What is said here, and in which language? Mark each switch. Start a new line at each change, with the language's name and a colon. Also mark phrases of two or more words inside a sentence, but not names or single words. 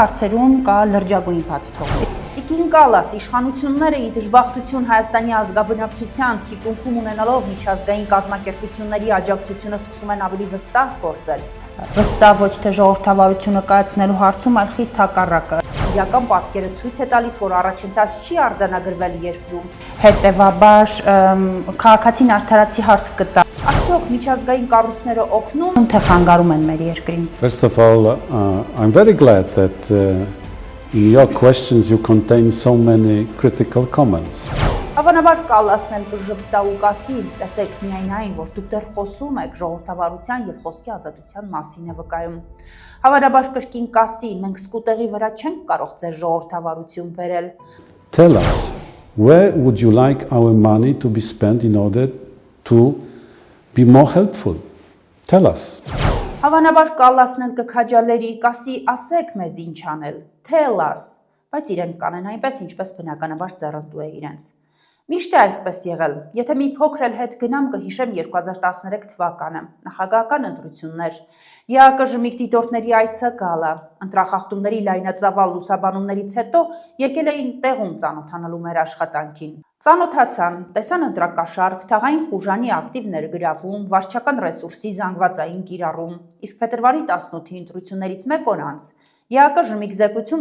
Armenian: հարցերում կա լրջագույն բացթող։ Տիկին Կալաս, իշխանությունները ի դժբախտություն Հայաստանի ազգաբնակչության թիկունքում ունենալով միջազգային կազմակերպությունների աջակցությունը սկսում են ավելի վստահ գործել։ Վստահ ոչ թե ժողովրդավարությունը կայացնելու հարցում, այլ խիստ հակառակը։ Իրական պատկերը ցույց է տալիս, որ առաջընթաց չի արձանագրվել երկրում։ Հետևաբար քաղաքացին արդարացի հարց կտա։ Արդյոք միջազգային կառույցները օգնում թե խանգարում են մեր երկրին։
English: First of all, I'm very glad that in your questions you contain so many critical comments.
Armenian: Հավանաբար Կալասն էլ կժպտա ու կասի, տեսեք միայն այն, որ դուք դեռ խոսում եք ժողովրդավարության եւ խոսքի ազատության մասին է վկայում։ Հավանաբար կրկին կասի, մենք սկուտերի վրա չենք կարող ձեր ժողովրդավարություն բերել։
English: Tell us, where would you like our money to be spent in order to be more helpful? Tell us.
Armenian: Հավանաբար Կալասն էլ կքաջալերի, կասի, ասեք մեզ ինչ անել,
English: tell us,
Armenian: բայց իրենք կանեն այնպես, ինչպես բնականաբար ձեռնտու է իրենց։ Միշտ է այսպես եղել, եթե մի փոքր էլ հետ գնամ կհիշեմ 2013 թվականը, նախագահական ընտրություններ, ԵԱԿ դիտորդների այցը գալը, ընտրախախտումների լայնածավալ լուսաբանումներից հետո եկել էին տեղում ծանոթանալու մեր աշխատանքին։ Ծանոթացան, տեսան ընտրակաշառք, թաղային խուժանի ակտիվ ներգրավում, վարչական ռեսուրսի զանգվածային կիրառում, իսկ փետրվարի 18-ի ընտրություններից մեկ օր անց ԵԱԿ զեկույցում